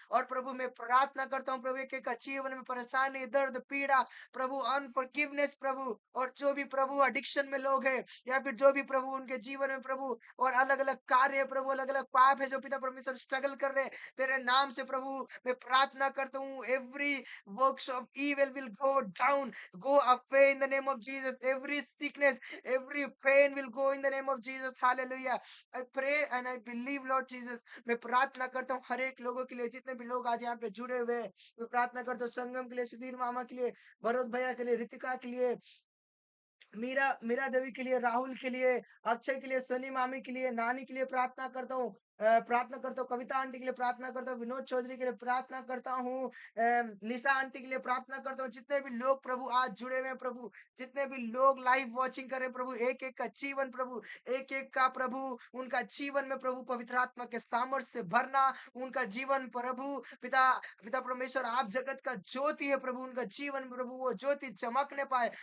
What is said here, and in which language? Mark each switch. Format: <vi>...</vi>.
<hi>और प्रभु मैं प्रार्थना करता हूँ प्रभु एक एक का जीवन में परेशानी, दर्द, पीड़ा प्रभु, अनफॉरगिवनेस प्रभु, और जो भी प्रभु एडिक्शन में लोग हैं, या फिर जो भी प्रभु उनके जीवन में प्रभु और अलग अलग कार्य है प्रभु, अलग अलग पाप है जो पिता परमेश्वर स्ट्रगल कर रहे हैं, तेरे नाम से प्रभु मैं प्रार्थना करता हूँ।</hi> <en>Every works of evil will go down, go away in the name of Jesus. Every sickness, every pain will go in the name of Jesus. Hallelujah. I pray and I believe Lord Jesus.</en> <hi>मैं प्रार्थना करता हूँ हर एक लोगों के लिए, जितने भी लोग आज यहाँ पे जुड़े हुए हैं। मैं प्रार्थना करता हूँ संगम के लिए, सुधीर मामा के लिए, भरत भैया के लिए, रितिका के लिए, मीरा मीरा देवी के लिए, राहुल के लिए, अक्षय के लिए, सनी मामी के लिए, नानी के लिए प्रार्थना करता हूँ। प्रार्थना करता हूँ कविता आंटी के लिए, प्रार्थना करता हूँ विनोद चौधरी के लिए, प्रार्थना करता हूँ निशा आंटी के लिए, प्रार्थना करता हूँ जितने भी लोग प्रभु आज जुड़े हुए हैं प्रभु, जितने भी लोग लाइव वॉचिंग कर रहे हैं प्रभु, एक एक का जीवन प्रभु, एक एक का प्रभु उनका जीवन में प्रभु पवित्र आत्मा के सामर्थ्य से भरना, उनका जीवन प्रभु पिता पिता परमेश्वर आप जगत का ज्योति है प्रभु, उनका जीवन प्रभु वो ज्योति चमकने पाए।</hi>